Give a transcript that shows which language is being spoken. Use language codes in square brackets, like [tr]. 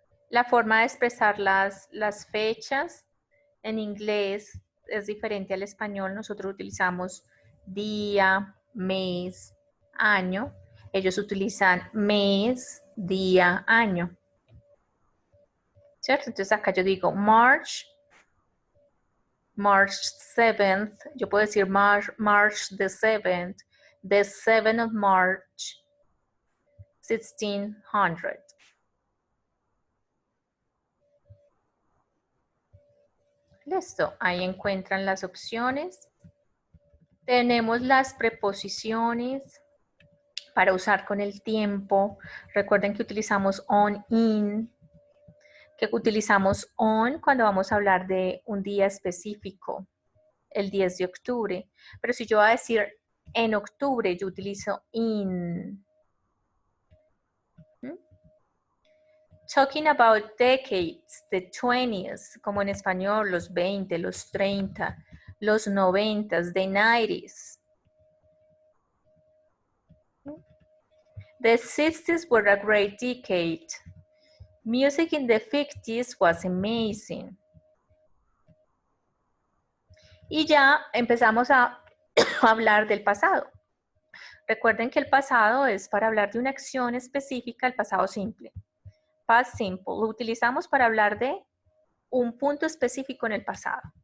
[es] La forma de expresar las fechas en inglés es diferente al español. Nosotros utilizamos día, mes, año. Ellos utilizan mes, día, año. ¿Cierto? Entonces acá yo digo March 7th. Yo puedo decir [en] March the 7th. The 7th of March, 1600. [es] Listo, ahí encuentran las opciones. Tenemos las preposiciones para usar con el tiempo. Recuerden que utilizamos on, in, que utilizamos on cuando vamos a hablar de un día específico, el 10 de octubre. Pero si yo voy a decir en octubre, yo utilizo in. [en] Talking about decades, the 20s, [es] como en español, los 20, los 30, los 90s, [en] the 90s. The 60s were a great decade. Music in the 50s was amazing. [es] Y ya empezamos a hablar del pasado. Recuerden que el pasado es para hablar de una acción específica, el pasado simple. Past simple, lo utilizamos para hablar de un punto específico en el pasado.